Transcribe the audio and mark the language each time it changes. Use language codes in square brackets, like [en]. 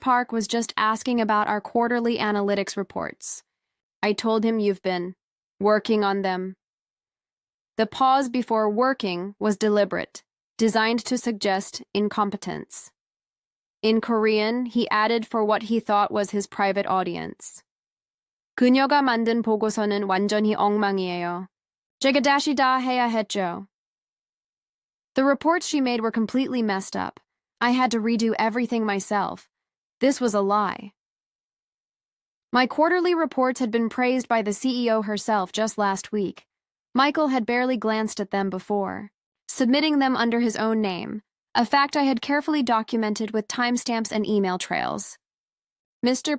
[en] Park was just asking about our quarterly analytics reports. I told him you've been working on them. The pause before working was deliberate, designed to suggest incompetence. In Korean, he added for what he thought was his private audience. [ko] 그녀가 만든 보고서는 완전히 엉망이에요. 제가 다시 다 해야 했죠. [en] The reports she made were completely messed up. I had to redo everything myself. This was a lie. My quarterly reports had been praised by the CEO herself just last week. Michael had barely glanced at them before, submitting them under his own name, a fact I had carefully documented with timestamps and email trails. Mr.